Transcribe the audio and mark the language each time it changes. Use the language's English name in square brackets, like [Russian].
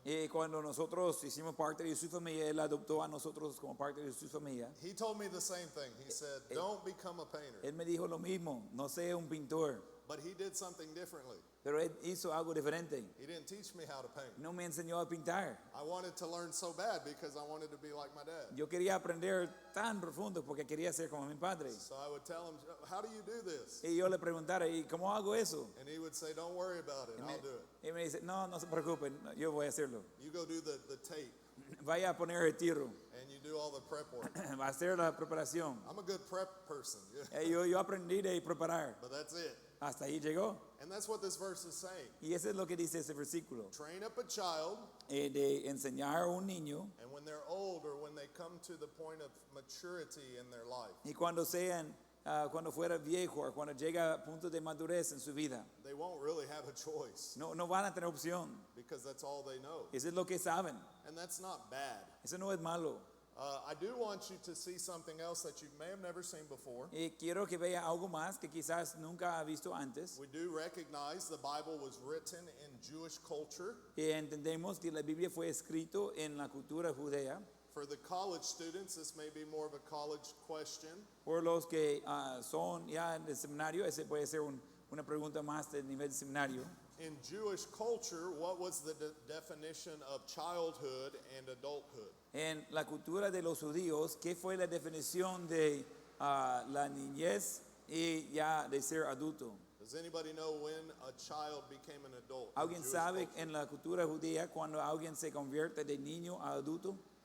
[Spanish] Y cuando nosotros hicimos parte de su familia, él adoptó a nosotros como parte de su familia. [English] he told me the same thing. He said, don't become a painter. [Spanish] Él me dijo lo mismo, no sea un pintor, [English] But he did something differently. [Spanish] pero él hizo algo diferente. [English] He didn't teach me how to paint. [Spanish] No me enseñó a pintar. [English] I wanted to learn so bad because I wanted to be like my dad. [Spanish] Yo quería aprender tan profundo porque quería ser como mi padre. [English] So I would tell him, how do you do this? [Spanish] Y yo le preguntara, ¿y cómo hago eso? [English] And he would say, don't worry about it, I'll do it. [Spanish] Y me dice, no se preocupen, yo voy a hacerlo. [English] You go do the tape [Spanish] Vaya a poner el tiro, [English] and you do all the prep work. [Spanish] va a hacer la preparación. [English] I'm a good prep person, [Spanish] Yo aprendí de preparar, [English] but that's it. [Spanish] hasta ahí llegó. [English] And that's what this verse is saying. [Spanish] Y eso es lo que dice ese versículo, [English] Train up a child, [Spanish] de enseñar a un niño [English] and when they're old or when they come to the point of maturity in their life, [Spanish] y cuando fuera viejo o cuando llega a punto de madurez en su vida, [English] they won't really have a choice [Spanish] no van a tener opción. [English] because that's all they know. [Spanish] Eso es lo que saben, [English] And that's not bad. [Spanish] eso no es malo. [English] I do want you to see something else that you may have never seen before. [Spanish] Y quiero que vea algo más que quizás nunca ha visto antes. [English] We do recognize the Bible was written in Jewish culture. [Spanish] Y entendemos que la Biblia fue escrito en la cultura judea. [English] For the college students, this may be more of a college question. [Spanish] Por los que son ya del seminario, ese puede ser una pregunta más del nivel de seminario. [English] In Jewish culture, what was the definition of childhood and adulthood? [Spanish] En la cultura de los judíos, ¿qué fue la definición de la niñez y ya de ser adulto? [English] Does anybody know when a child became an adult? in [Spanish] ¿Alguien [English] Jewish [Spanish] sabe [English] culture? [Spanish] en la cultura judía cuando alguien se convierte de niño a adulto?